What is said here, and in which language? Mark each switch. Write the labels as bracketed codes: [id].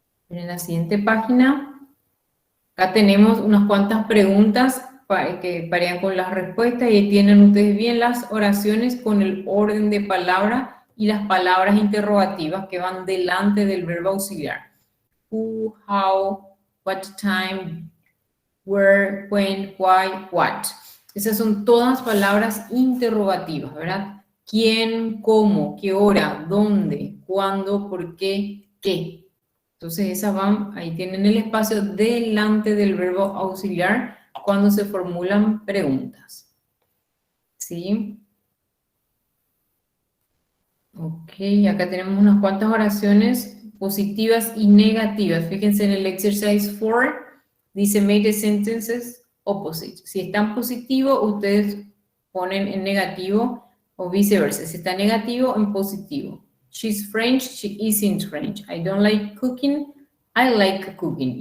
[es] En la siguiente página, acá tenemos unas cuantas preguntas que parean con las respuestas y ahí tienen ustedes bien las oraciones con el orden de palabra y las palabras interrogativas que van delante del verbo auxiliar. [en] Who, how, what time, where, when, why, what. [es] Esas son todas palabras interrogativas, ¿verdad? ¿Quién, cómo, qué hora, dónde, cuándo, por qué, qué? Entonces esas van, ahí tienen el espacio delante del verbo auxiliar cuando se formulan preguntas. ¿Sí? Ok, acá tenemos unas cuantas oraciones positivas y negativas. Fíjense en el exercise 4, dice [en] make the sentences opposite. [es] Si están positivos, ustedes ponen en negativo o viceversa. Si está negativo, en positivo. [en] She's French, she isn't French. I don't like cooking, I like cooking.